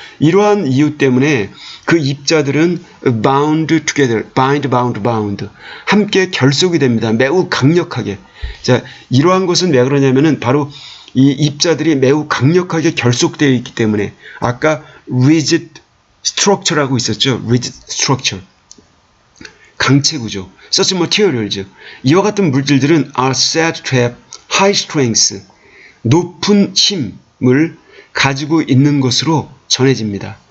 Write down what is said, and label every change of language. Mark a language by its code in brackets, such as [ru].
[ko] 이러한 이유 때문에 그 입자들은 [en] bound together, [ko] bound, 함께 결속이 됩니다. 매우 강력하게. 자, 이러한 것은 왜 그러냐면은 바로 이 입자들이 매우 강력하게 결속되어 있기 때문에 아까 [en] rigid structure [ko] 라고 있었죠. [en] rigid structure. [ko] 강체 구조. [en] such materials. [ko] 이와 같은 물질들은 [en] are said to have high strength. [ko] 높은 힘을 가지고 있는 것으로 전해집니다.